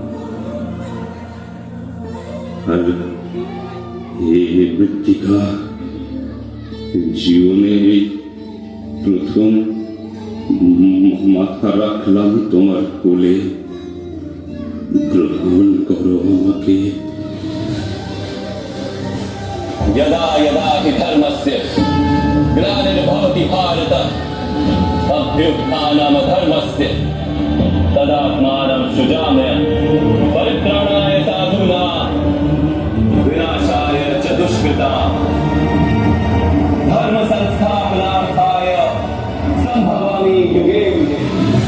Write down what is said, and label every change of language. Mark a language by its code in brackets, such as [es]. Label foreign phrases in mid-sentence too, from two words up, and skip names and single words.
[bn] আর হে মৃত্তিকা, জীবনে প্রথম মাথা রাখলাম তোমার কোলে, গ্রহণ করো আমাকে। [sa] यदा यदा हि धर्मस्य ग्लानिर्भवति भारत अभ्युत्थानमधर्मस्य तदात्मानं सृजाम्य परित्राणाय साधूनां विनाशाय च दुष्कृतां धर्म संस्थापनार्थाय संभवामि युगे युगे।